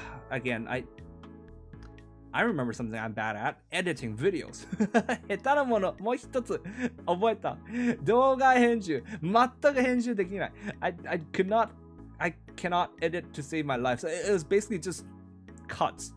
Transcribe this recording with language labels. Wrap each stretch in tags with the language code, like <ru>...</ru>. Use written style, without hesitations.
<en>Again, I remember something I'm bad at, editing videos.</en> <ja>下手なもの、もう一つ覚えた。動画編集。全く編集できない。</ja> <en>I cannot edit to save my life. So it was basically just cuts.</en>